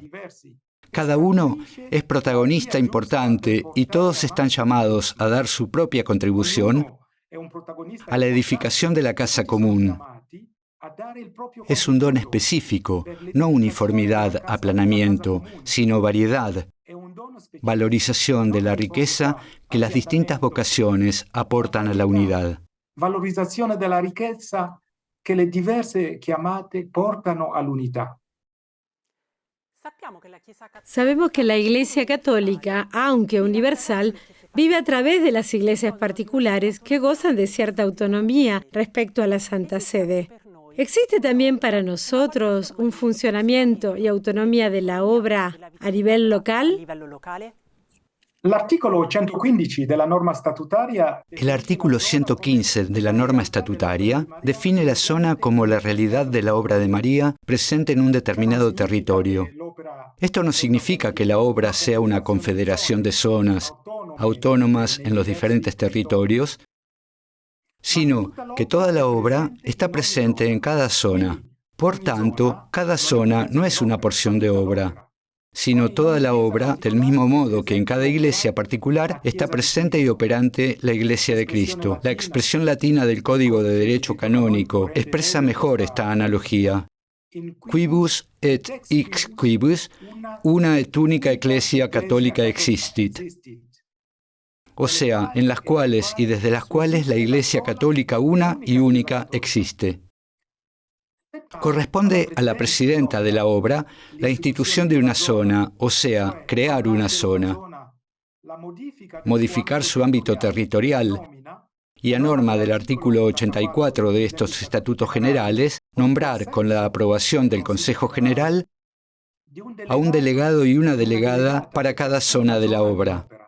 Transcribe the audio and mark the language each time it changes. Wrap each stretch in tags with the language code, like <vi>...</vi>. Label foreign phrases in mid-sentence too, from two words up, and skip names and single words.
<es>Cada uno es protagonista importante y todos están llamados a dar su propia contribución a la edificación de la casa común. Es un don específico, no uniformidad, aplanamiento, sino variedad, valorización de la riqueza que las distintas vocaciones aportan a la unidad.</es> <it>Valorizzazione della ricchezza che le diverse chiamate portano all'unità.</it> <es>Sabemos que la Iglesia Católica, aunque universal, vive a través de las iglesias particulares que gozan de cierta autonomía respecto a la Santa Sede. ¿Existe también para nosotros un funcionamiento y autonomía de la obra a nivel local?</es> <it>L'articolo 115 della norma statutaria.</it> <es>El artículo 115 de la norma estatutaria define la zona como la realidad de la obra de María presente en un determinado territorio. Esto no significa que la obra sea una confederación de zonas autónomas en los diferentes territorios, sino que toda la obra está presente en cada zona. Por tanto, cada zona no es una porción de obra, sino toda la obra, del mismo modo que en cada iglesia particular está presente y operante la Iglesia de Cristo. La expresión latina del Código de Derecho Canónico expresa mejor esta analogía.</es> <la>Quibus et ex quibus, una et unica ecclesia católica existit.</la> <es>O sea, en las cuales y desde las cuales la Iglesia Católica una y única existe. Corresponde a la presidenta de la obra la institución de una zona, o sea, crear una zona, modificar su ámbito territorial y, a norma del artículo 84 de estos estatutos generales, nombrar con la aprobación del Consejo General a un delegado y una delegada para cada zona de la obra.</es>